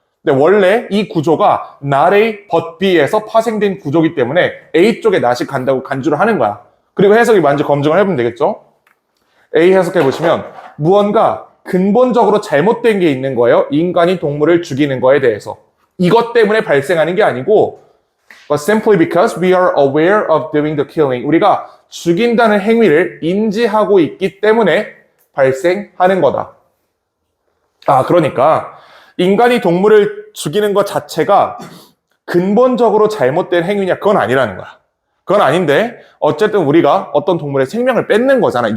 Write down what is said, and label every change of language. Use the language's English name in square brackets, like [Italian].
[Korean] 근데 원래 이 구조가 not A, but B에서 파생된 구조이기 때문에 A 쪽에 not이 간다고 간주를 하는 거야. 그리고 해석이 맞는지 검증을 해보면 되겠죠? A 해석해보시면 무언가 근본적으로 잘못된 게 있는 거예요. 인간이 동물을 죽이는 거에 대해서. 이것 때문에 발생하는 게 아니고 [English] but simply because we are aware of doing the killing. [Korean] 우리가 죽인다는 행위를 인지하고 있기 때문에 발생하는 거다. 그러니까 인간이 동물을 죽이는 것 자체가 근본적으로 잘못된 행위냐? 그건 아니라는 거야. 그건 아닌데 어쨌든 우리가 어떤 동물의 생명을 뺏는 거잖아.